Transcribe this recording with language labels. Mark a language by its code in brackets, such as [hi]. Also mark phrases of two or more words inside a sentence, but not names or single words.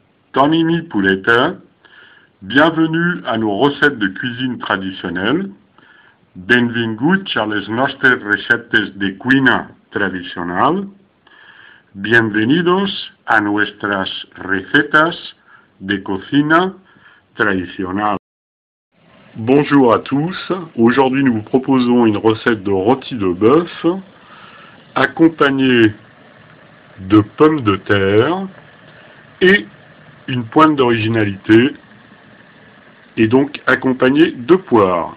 [fr] Tonini Puleta, bienvenue à nos recettes de cuisine traditionnelles. [ca] Benvinguts a les nostres recettes de cuina tradicional. [es] Bienvenidos a nuestras recetas de cocina tradicional. [fr] Bonjour à tous, aujourd'hui nous vous proposons une recette de rôti de bœuf accompagnée de pommes de terre et une pointe d'originalité et donc accompagnée de poires.